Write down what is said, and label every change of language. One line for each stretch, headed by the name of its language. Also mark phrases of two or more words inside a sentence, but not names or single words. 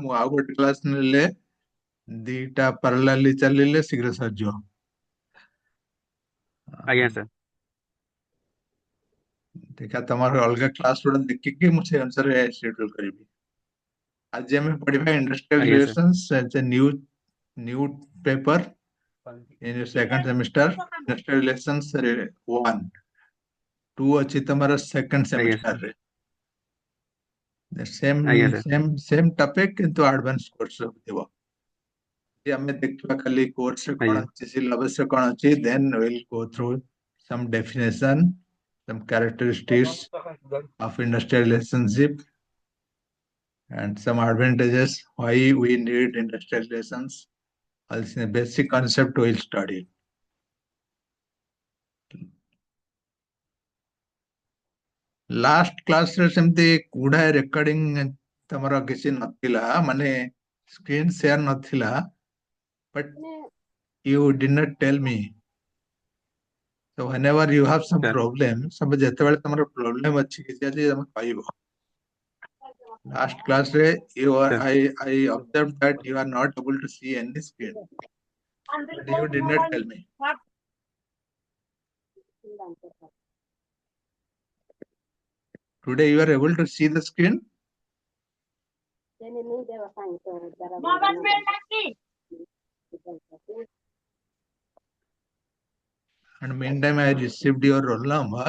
Odia: ମୁଁ ଆଉ ଗୋଟେ କ୍ଲାସ୍ ନେଲେ 2ଟା ପାରାଲାଲି ଚାଲିଲେ ଶୀଘ୍ର ସରିଯିବ। ଆଜ୍ଞା ସାର୍। ଦେଖିଆ ତମର ଅଲଗା କ୍ଲାସ୍ ଗୁଡ଼ା ଦେଖିକି ମୁଁ ସେ ଅନୁସାରେ ସେଡ୍ୟୁଲ୍ କରିବି। ଆଜି ଆମେ ପଢିବା ଇଣ୍ଡଷ୍ଟ୍ରିଆଲ ଆଜ୍ଞା ସାର୍।
English: ରିଲେସନ୍ସ as a new paper in your second semester. Industrial relations
Odia: 1, 2 ଅଛି ତମର ସେକେଣ୍ଡ ଆଜ୍ଞା ସାର୍। ସେମିଷ୍ଟରରେ। ସେମ୍ ଆଜ୍ଞା ସାର୍।
English: same same topic
Odia: କିନ୍ତୁ
English: advance course
Odia: ସବୁ ଥିବ। ଯେ ଆମେ ଦେଖିବା ଖାଲି କୋର୍ସରେ କଣ ଆଜ୍ଞା ଅଛି, ସିଲାବସରେ କଣ ଅଛି,
English: then we'll go through some definition, some characteristics of industrial relationship and some advantages why we need industrial relations. Also basic concept we'll study.
Odia: ଲାଷ୍ଟ କ୍ଲାସରେ ସେମିତି ଗୁଡାଏ ରେକର୍ଡିଂ ତମର କିଛି ନଥିଲା, ମାନେ
English: screen share
Odia: ନଥିଲା,
English: but you did not tell me. So whenever you have some
Odia: ସାର୍। problem, ସବୁ ଯେତେବେଳେ ତମର ପ୍ରୋବ୍ଲେମ ଅଛି କିଛି ଅଛି ତମେ କହିବ।
English: Last class ରେ
Odia: ସାର୍।
English: I observed that you are not able to see any screen, but you did not tell me. Today you are able to see the screen. And meantime, I received your roll number.